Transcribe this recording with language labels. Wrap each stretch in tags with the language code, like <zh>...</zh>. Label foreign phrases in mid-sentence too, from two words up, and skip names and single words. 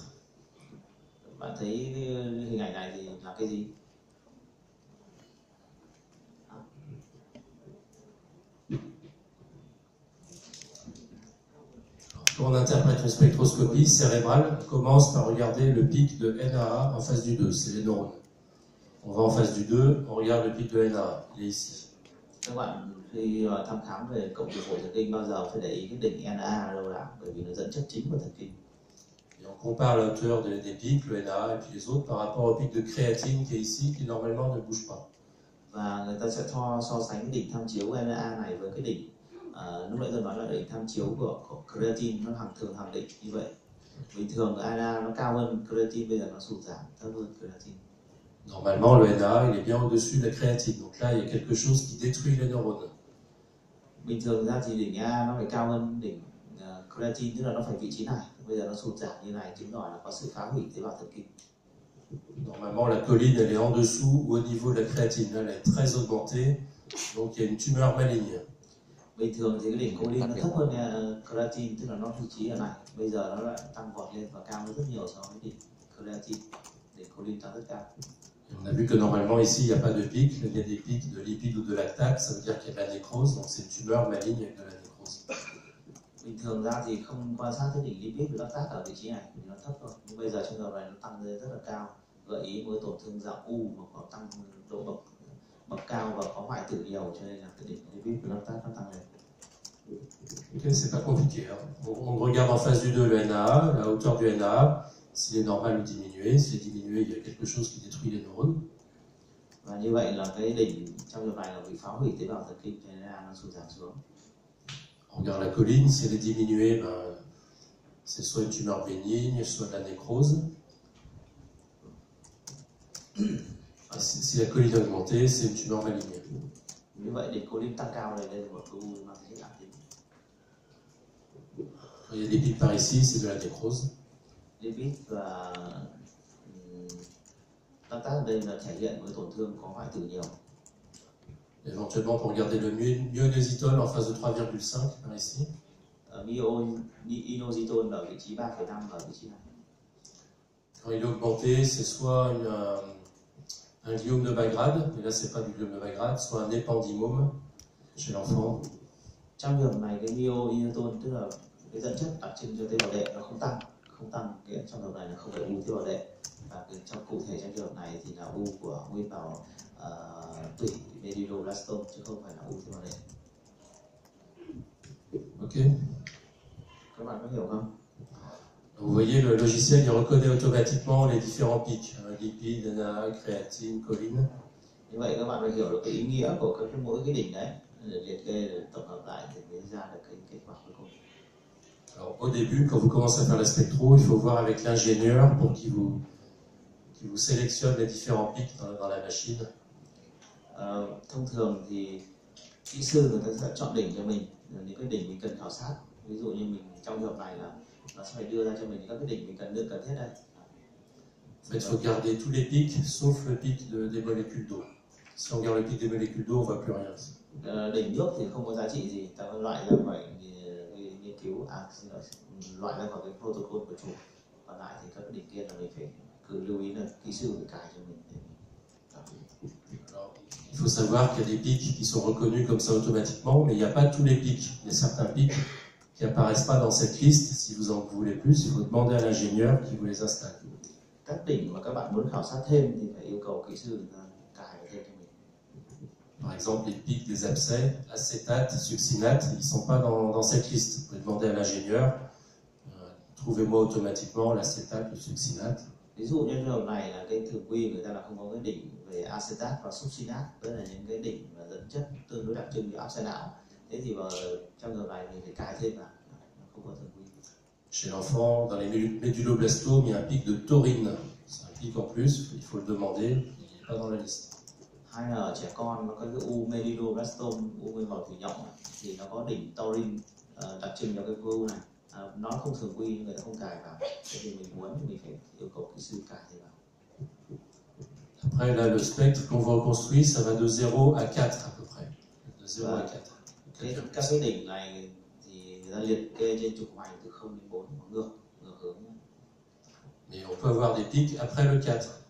<vi>Bạn thấy hình ảnh này thì là cái gì?</vi> <fr>Quand on interprète une spectroscopie cérébrale, on commence par regarder le pic de NAA en phase du 2, c'est les neurones. On va en phase du 2, on regarde le pic de NAA, il est ici.</fr> <vi>Các bạn khi thăm khám về cộng tử phổ thần kinh bao giờ phải để ý cái đỉnh NAA ở đâu nào, bởi vì nó dẫn chất chính của thần kinh.</vi> <fr>Et on compare la hauteur des pics, le NAA et puis les autres, par rapport au pic de créatine qui est ici, qui normalement ne bouge pas.</fr> <vi>Và người ta sẽ so sánh cái đỉnh tham chiếu NAA này với cái đỉnh lúc nãy tôi nói là đỉnh tham chiếu của creatine, nó thường hàng định như vậy. Bình thường NAA nó cao hơn creatine, bây giờ nó sụt giảm thấp hơn creatine.</vi> <fr>Normalement, le NAA il est bien au-dessus de la créatine, donc là il y a quelque chose qui détruit les neurones.</fr> <vi>Bình thường ra thì đỉnh NAA nó phải cao hơn đỉnh creatine, tức là nó phải vị trí này. Bây giờ nó sụt giảm như này, chứng tỏ là có sự phá hủy tế bào thần kinh.</vi> <fr>Normalement, la choline elle est en dessous ou au niveau de la créatine, là elle est très augmentée, donc il y a une tumeur maligne.</fr> <vi>Bình thường thì cái đỉnh choline nó thấp hơn creatine, tức là nó vị trí ở này. Bây giờ nó lại tăng vọt lên và cao hơn rất nhiều so với đỉnh creatine. Đỉnh choline tăng rất cao.</vi> <fr>On a vu que normalement ici il n'y a pas de pic, il y a des pics de lipides ou de lactate, ça veut dire qu'il y a de la nécrose, donc c'est une tumeur maligne avec de la nécrose.</fr> <vi>Bình thường ra thì không quan sát thấy đỉnh lipid với lactat ở vị trí này vì nó thấp thôi, nhưng bây giờ trường hợp này nó tăng lên rất là cao, gợi ý một tổn thương dạng u mà có tăng độ bậc cao và có hoại tử nhiều, cho nên là cái đỉnh lipid với lactat nó tăng lên.</vi> <fr>Ok, c'est pas compliqué. Hein. On regarde en face du 2 le NAA, la hauteur du NAA, s'il est normal ou diminué. S'il est diminué, il y a quelque chose qui détruit les neurones.</fr> <vi>Và như vậy là cái đỉnh trong trường này là bị phá hủy tế bào thần kinh, cho nên là nó sụt giảm xuống.</vi> <fr>On regarde la colline, si elle est diminuée, ben, c'est soit une tumeur bénigne, soit de la nécrose. Si la colline est augmentée, c'est une tumeur maligne.</fr> <vi>Như vậy đỉnh colline tăng cao này đây là một khối u mang tính ác tính.</vi> <fr>Il y a des pics par ici, c'est de la nécrose.</fr> <vi>Lipid và lactate đây là thể hiện với tổn thương có hoại tử nhiều.</vi> <fr>Éventuellement, pour regarder le myoinositol en phase de 3,5 par ici.</fr> <vi>Myoinositol ở vị trí 3,5 ở vị trí này.</vi> <fr>Quand il est augmenté, c'est soit un gliome de bas grade, mais là c'est pas du gliome de bas grade, soit un épandymome chez l'enfant.</fr> <vi>Trong trường hợp này cái myoinositol tức là cái dẫn chất đặc trưng cho tế bào đệ nó không tăng, cái trong trường hợp này là không phải u tế bào đệ, và trong cụ thể trong trường hợp này thì là u của nguyên bào tủy medulloblastoma chứ không phải là u tế bào đệ. Ok. Các bạn có hiểu không?</vi> <fr>Vous voyez, le logiciel il reconnaît automatiquement les différents pics, lipides, NAA, créatine, choline.</fr> <vi>Như vậy các bạn phải hiểu được cái ý nghĩa của mỗi cái đỉnh đấy, để liệt kê, để tổng hợp lại thì mới ra được cái kết quả cuối cùng.</vi> <fr>Alors, au début, quand vous commencez à faire la spectro, il faut voir avec l'ingénieur pour qu'il vous sélectionne les différents pics dans la machine.</fr> <vi>Thông thường thì kỹ sư người ta sẽ chọn đỉnh cho mình, những cái đỉnh mình cần khảo sát. Ví dụ như mình trong trường hợp này là nó sẽ phải đưa ra cho mình các cái đỉnh mình cần thiết đây.</vi> <fr>En fait, il faut garder tous les pics sauf le pic des molécules d'eau. Si on garde le pic des molécules d'eau, on ne voit plus rien.</fr> <vi>Đỉnh nước thì không có giá trị gì, ta loại ra khỏi nghiên cứu, loại ra khỏi cái protocol của chủ. Còn lại thì các cái đỉnh kia là mình phải cứ lưu ý là kỹ sư phải cài cho mình.</vi> <fr>Alors, il faut savoir qu'il y a des pics qui sont reconnus comme ça automatiquement, mais il n'y a pas tous les pics. Il y a certains pics qui n'apparaissent pas dans cette liste. Si vous en voulez plus, il faut demander à l'ingénieur qui vous les installe.</fr> <vi>Các đỉnh mà các bạn muốn khảo sát thêm thì phải yêu cầu kỹ sư cài thêm cho mình.</vi> <fr>Par exemple, les pics des abcès, acétate, succinate, ils ne sont pas dans cette liste. Vous pouvez demander à l'ingénieur, trouvez-moi automatiquement l'acétate, le succinate.</fr> <vi>Ví dụ như trường hợp này là cái thường quy người ta là không có cái đỉnh về acetate và succinate, tức là những cái đỉnh mà dẫn chất tương đối đặc trưng như áp xe não. Thế thì vào trong trường hợp này mình phải cài thêm vào, không có thường quy.</vi> <fr>Chez l'enfant, dans les médulloblastomes, il y a un pic de taurine. C'est un pic en plus, il faut le demander, il n'est pas dans la liste.</fr> <vi>Hay là ở trẻ con nó có cái u medulloblastoma, u nguyên bào thủy nhộng thì nó có đỉnh taurine đặc trưng cho cái khối u này. Nó không thường quy nhưng người ta không cài vào. Thế thì mình muốn thì mình phải yêu cầu kỹ sư cài thêm vào.</vi> <fr>Après, là, le spectre qu'on vous reconstruit, ça va de 0 à 4 à peu près. De 0 à 4.</fr> <vi>Các cái đỉnh này thì người ta liệt kê trên trục hoành từ 0 đến 4, ngược hướng.</vi> <fr>Mais on peut avoir des pics après le 4.</fr>